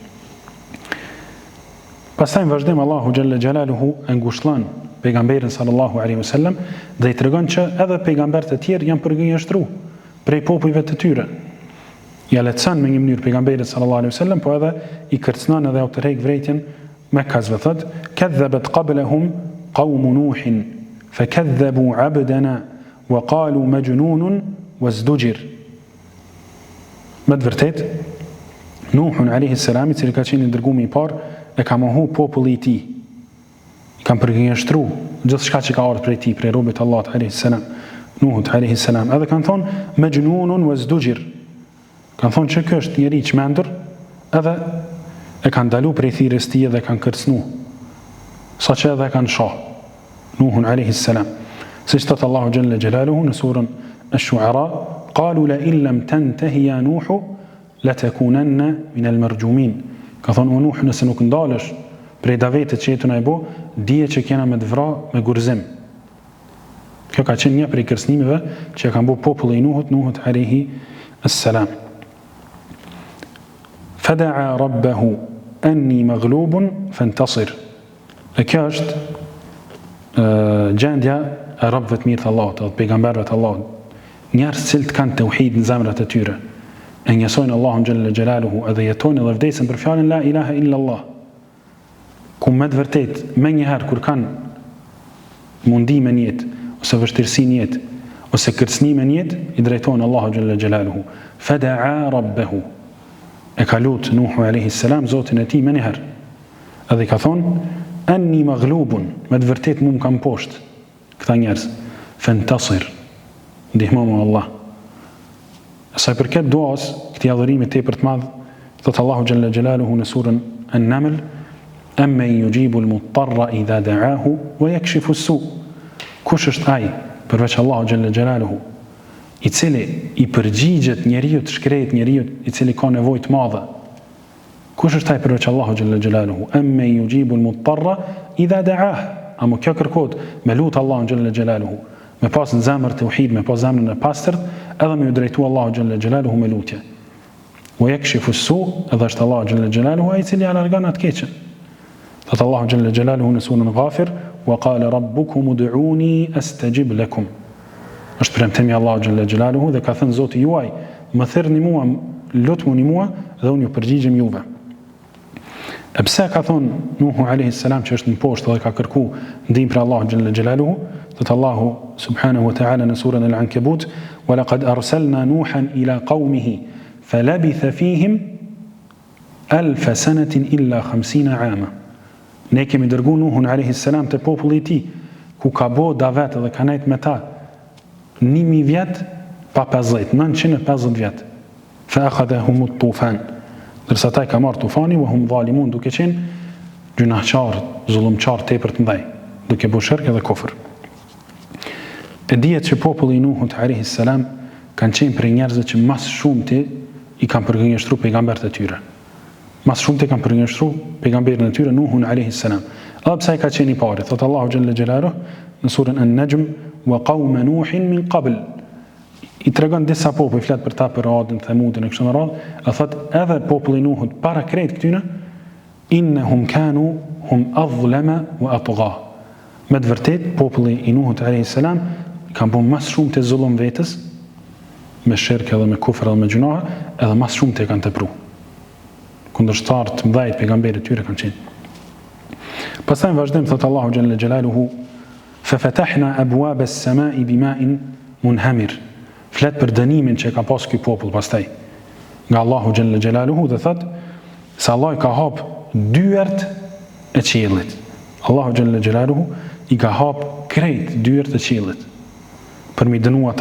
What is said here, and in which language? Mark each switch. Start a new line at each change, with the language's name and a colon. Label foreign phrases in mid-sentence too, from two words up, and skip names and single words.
Albanian: Pastaj vazhdon Allahu
Arabic: جل جلاله
Albanian: e ngushëllon pejgamberin
Arabic: صلى الله عليه وسلم
Albanian: dhe i tregon që edhe pejgamberët e tjerë janë përgënjeshtruar prej popujve të tyre. Ja lehtëson me një mënyrë pejgamberit
Arabic: صلى الله عليه وسلم,
Albanian: po edhe i kërcënon edhe u tërheq vrejtjen me kazve thot
Arabic: كذبت قبلهم قوم نوح فكذبوا عبدنا وقالوا مجنون وازدجر.
Albanian: Me të vërtetë Nuhun
Arabic: عليه السلام,
Albanian: i cili ka qenë dërguari i parë, e ka mohu populli i tij. I kanë përgënjeshtruar gjithçka që ka ardhur prej tij, prej robët e Allahut
Arabic: عليه السلام,
Albanian: Nuhut
Arabic: عليه السلام.
Albanian: Edhe kanë thonë
Arabic: مجنون وازدجر.
Albanian: Kanë thonë që ky është njeri i çmendur, edhe e kanë dalu prej thirrjes tij dhe kanë kërcënu, saqë edhe kanë shoh Nuhun
Arabic: عليه السلام.
Albanian: Siç thot Allahu
Arabic: جل جلاله
Albanian: në surën Ash-Shu'ara,
Arabic: قالوا لئن لم تنته يا نوح لتكونن من المرجومين.
Albanian: Ka thonë o Nuh, nëse nuk ndalesh prej davetit që jetën e bo, dije që kena me të vra me gurzim. Kjo ka qenë një prej kërcënimeve që kanë bo populli i Nuhut
Arabic: عليه السلام. فدعا ربه أني مغلوب فانتصر.
Albanian: E kjo është gjendja e rabëve të mirë të Allahut, dhe pejgamberëve të Allahut, njerëz cilët kanë tauhid në zemrat e tyre, e njësojnë Allahun
Arabic: جل جلاله
Albanian: edhe jetojnë edhe vdesin për fjalën
Arabic: لا إله إلا الله,
Albanian: ku me të vërtet me njëherë kur kanë mundime në jetë, ose vështirësi në jetë, ose kërcënime në jetë, i drejtojnë Allahu
Arabic: جل جلاله. فدعا ربه,
Albanian: e ka lutë Nuhu
Arabic: عليه السلام
Albanian: Zotin e tij me njëherë, edhe i ka thonë
Arabic: أني مغلوب,
Albanian: me të vërtet mu më kam poshtë këta njerëz, fantasir, ndihmomu Allah. Sa i përket duas, këtij adhurimi tepër të madh, thot Allahu
Arabic: جل جلاله
Albanian: në surën An-Naml,
Arabic: أمن يجيب المضطر إذا دعاه ويكشف السوء.
Albanian: Kush është ai përveç Allahu
Arabic: جل جلاله,
Albanian: i cili i përgjigjet njeriu të shkret, njeriu i cili ka nevojë të madhe? Kush është ai përveç Allahu
Arabic: جل جلاله? أمن يجيب المضطر إذا دعاه.
Albanian: Amo kjo kërkohet me lut Allahun
Arabic: جل جلاله,
Albanian: me pas në zemër tauhid, me pas zemrën e pastërt, edhe me u drejtu Allahu
Arabic: جل جلاله
Albanian: me lutje.
Arabic: ويكشف السوء,
Albanian: edhe është Allahu
Arabic: جل جلاله
Albanian: ai i cili largon atë keqen. Thot Allahu
Arabic: جل جلاله
Albanian: në surën Ghafir,
Arabic: وقال ربكم ادعوني أستجب لكم.
Albanian: Është premtimi Allahu
Arabic: جل جلاله
Albanian: dhe ka thënë Zoti juaj, më thirrni mua, lutuni mua dhe unë ju përgjigjem juve. E pse ka thonë Nuhu
Arabic: عليه السلام
Albanian: që është në poshtë dhe ka kërku ndihmë për Allahu
Arabic: جل جلاله?
Albanian: Thot Allahu
Arabic: سبحانه وتعالى
Albanian: në surën Al-Ankabut,
Arabic: ولقد أرسلنا نوحا إلى قومه فلبث فيهم 1000 سنة إلا 50 عاما.
Albanian: Ne kemi dërguar Nuhun
Arabic: عليه السلام
Albanian: te populli i tij, ku ka bo davet dhe ka nejt me ta 1000 vjet pa 50, 950 vjet.
Arabic: فأخذهم الطوفان.
Albanian: Dërsa ta i ka marrë tufani,
Arabic: وهم ظالمون,
Albanian: duke qenë gjunahçar, zullumçar tepër të mëdhej, duke bërë shirk edhe kufër. E dihet që populli i Nuhut
Arabic: عليه السلام
Albanian: kanë qenë prej njerëzve që mas shumti i kanë përgënjeshtruar pejgamberët e tyre. Mas shumti kanë përgënjeshtruar pejgamberin e tyre Nuhun
Arabic: عليه السلام.
Albanian: Edhe pse ai ka qenë i pari, thot Allahu
Arabic: جل جلاله
Albanian: në surën An-Najm,
Arabic: وقوم نوح من قبل.
Albanian: I tregon disa popull, i flet për ta, për Adin, Thamudin e kështu me radhë, e thot edhe populli i Nuhut para krejt këtyne,
Arabic: إنهم كانوا هم أظلم وأطغى.
Albanian: Me të vërtet populli i Nuhut
Arabic: عليه السلام
Albanian: kanë bën më shumë të zullum vetes, me shirk edhe me kufër edhe me gjunahe, edhe më shumë të kanë tepruar. Kundërshtar të mëdhej pejgamberit tyre kanë qenë. Pastaj vazhdim thot Allahu
Arabic: جل جلاله, ففتحنا أبواب السماء بماء منهمر.
Albanian: Flet për dënimin që ka pas ky popull pastaj nga Allahu
Arabic: جل جلاله
Albanian: dhe thot se Allah i ka hap dyert e qiellit. Allahu
Arabic: جل جلاله
Albanian: i ka hap krejt dyert e qiellit për mi dënu ata.